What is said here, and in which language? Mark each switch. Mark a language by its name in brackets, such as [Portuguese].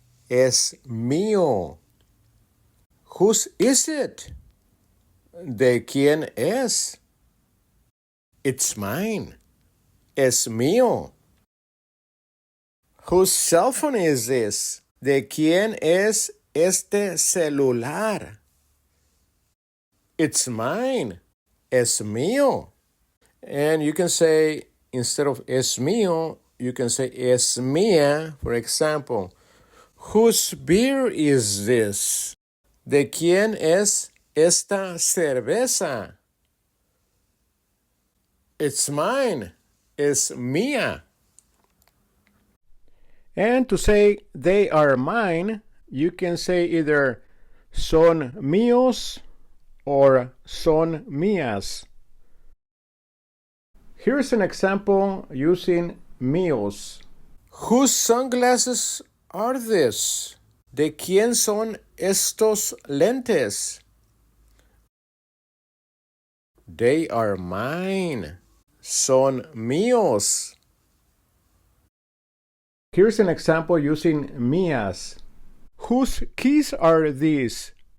[Spanish] Es mío. [English] Whose is it? [Spanish] ¿De quién es? [English] It's mine. [Spanish] Es mío. [English] Whose cell phone is this? [Spanish] ¿De quién es este celular? [English] It's mine. [Spanish] Es mío. [English] And you can say, instead of [Spanish] es mío, [English] you can say [Spanish] es mía. [English] For example, whose beer is this? [Spanish] ¿De quién es esta cerveza? [English] It's mine. [Spanish] Es mía. [English] And to say they are mine, you can say either [Spanish] son míos [English] or [Spanish] son mías. [English] Here's an example using míos. Whose sunglasses are this? [Spanish] ¿De quién son estos lentes? [English] They are mine. [Spanish] son míos. [English] Here's an example using mías. Whose keys are these?